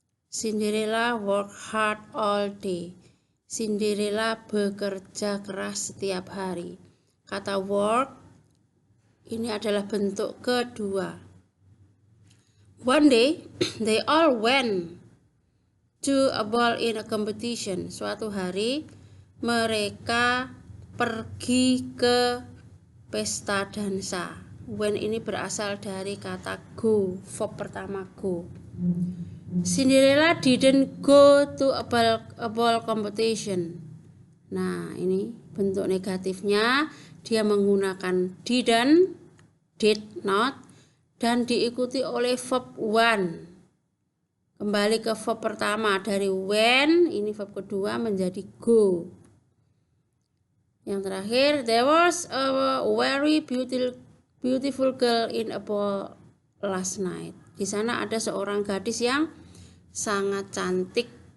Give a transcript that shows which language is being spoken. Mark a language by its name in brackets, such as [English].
[English] Cinderella work hard all day. [Indonesian] Cinderella bekerja keras setiap hari. Kata work ini adalah bentuk kedua. [English] One day, they all went to a ball in a competition. [Indonesian] Suatu hari, mereka pergi ke pesta dansa. When ini berasal dari kata go, verb pertama go. [English] Cinderella didn't go to a ball competition. [Indonesian] Nah, ini bentuk negatifnya. Dia menggunakan didn't, did not, dan diikuti oleh verb one. Kembali ke verb pertama dari when, ini verb kedua menjadi go. Yang terakhir, [English] there was a very beautiful girl in a ball last night. [Indonesian] Di sana ada seorang gadis yang sangat cantik.